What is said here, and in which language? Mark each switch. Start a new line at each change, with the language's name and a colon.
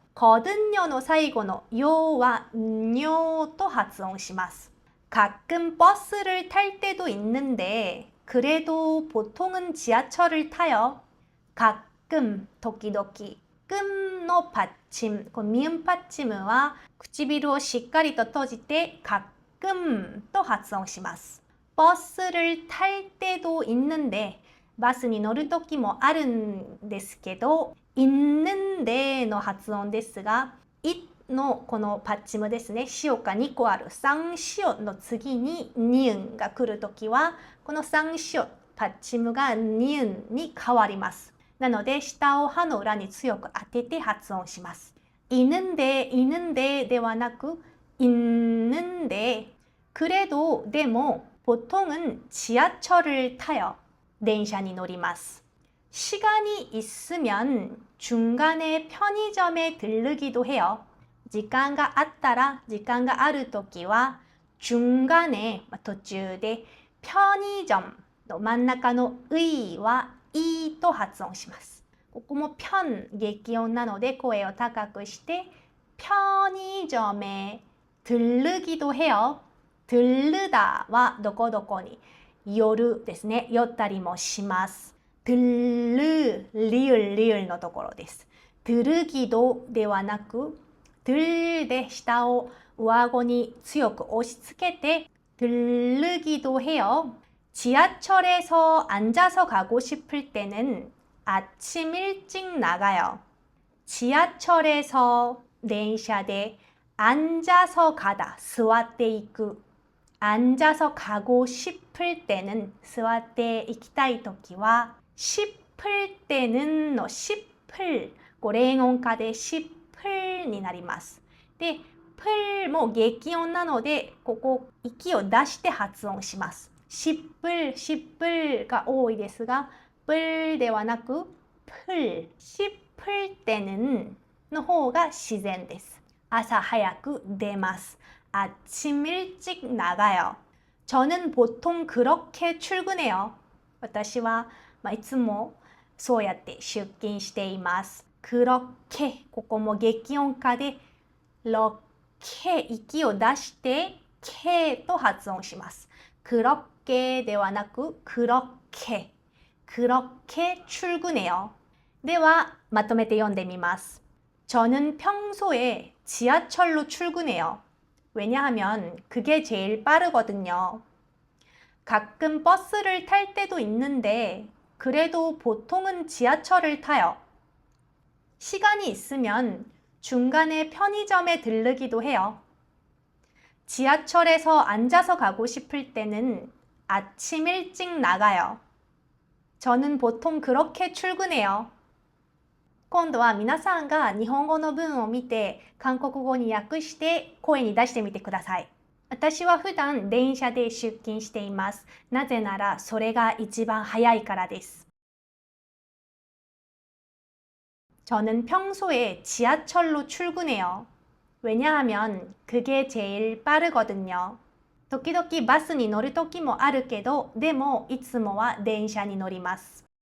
Japanese: 거든요の最後のよは뇨と発音します。
Korean: 가끔 버스를 탈 때도 있는데 그래도 보통은 지하철을 타요. 가끔, 時々。
Japanese: 끔の받침、ミンパッチムは唇をしっかりと閉じて가끔と発音します。
Korean: 버스를 탈 때도 있는데、
Japanese: バスに乗る時もあるんですけど、있는데の発音ですが、いのこのパッチムですね、シオが2個ある3シオの次にニウンが来るときは、この3シオ、パッチムがニウンに変わります。なので、下を歯の裏に強く当てて発音します。
Korean: 있는데ではなく、있는데、그래도でも、보통은 지하철을 타요。
Japanese: 電車に乗ります。
Korean: 시간이 있으면 중간에 편의점에 들르기도 해요.
Japanese: 時間があったら、時間があるときは、중간에、途中で、편의점の真ん中の의はいと発音します。ここも편激音なので声を高くして
Korean: 편의점에 들르기도 해요.
Japanese: 들르다はどこどこに寄るですね。寄ったりもします。들르リ을リ을のところです。 들르기도ではなく들で下を上顎に強く押し付けて
Korean: 들르기도 해요. 지하철에서 앉아서 가고 싶을 때는 아침 일찍 나가요. 지하철에서 電車で 앉아서 가다,
Japanese: 座っていく
Korean: 앉아서 가고 싶을 때는
Japanese: 座って行きたいときは
Korean: 싶을 때는 の 싶을 連音化で 싶을 になります。
Japanese: で、풀も激音なのでここ息を出して発音します。 싶을, 싶을が多いですが、뿔ではなく풀,
Korean: 싶을 때는
Japanese: の方が自然です。朝早く出ます。
Korean: 아침 일찍 나가요. 저는 보통 그렇게 출근해요.
Japanese: 私はいつもそうやって出勤しています。 그렇게ここも激音化でけ息を出してけと発音します。
Korean: 그렇게ではなく그렇게 출근해요.
Japanese: ではまとめて読んでみます。
Korean: 저는 평소에 지하철로 출근해요. 왜냐하면 그게 제일 빠르거든요. 가끔 버스를 탈 때도 있는데 그래도 보통은 지하철을 타요. 시간이 있으면 중간에 편의점에 들르기도 해요. 지하철에서 앉아서 가고 싶을 때는 아침 일찍 나가요. 저는 보통 그렇게 출근해요.
Japanese: 今度は皆さんが日本語の文を見て韓国語に訳して声に出してみてください。私は普段電車で出勤しています。なぜならそれが一番早いからです。
Korean: 저는 평소에 지하철로 출근해요. 왜냐하면 그게 제일 빠르거든요.
Japanese: 時々バスに乗る時もあるけど、でもいつもは電車に乗ります。